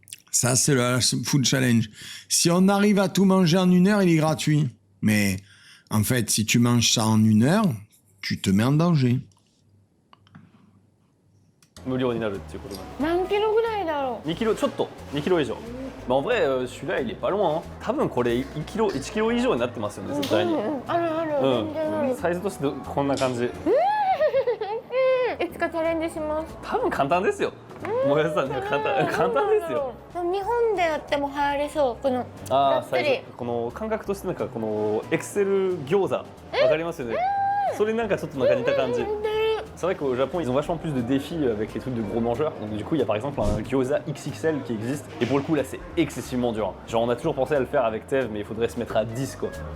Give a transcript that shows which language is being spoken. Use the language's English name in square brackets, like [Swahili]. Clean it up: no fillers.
[French] Ça, c'est le Alan Food Challenge. Si on arrive à tout manger en 1 heure, il est gratuit. Mais en fait, si tu manges ça en 1 heure, tu te mets en danger. [Japanese] 無料になるっていうことなんで何キロぐらいだろ 2キロちょっと2キロ以上。 [French] まあ、en vrai celui-là il est pas loin。 [Japanese] 多分これ1キロ以上になってますよね絶対に。あるある、全然ある。サイズとしてこんな感じ。いつかチャレンジします。多分簡単ですよ。もやしさんには簡単ですよ。日本でやっても流行りそう、このああ、がっつり。この感覚としてなんかこのエクセル餃子わかりますよね。それになんかちょっとなんか似た感じ。 [French] C'est vrai qu'au Japon, ils ont vachement plus de défis avec les trucs de gros mangeurs. Donc du coup, il y a par exemple un gyoza XXL qui existe. Et pour le coup, là, c'est excessivement dur. Genre, on a toujours pensé à le faire avec Tev, mais il faudrait se mettre à 10, quoi.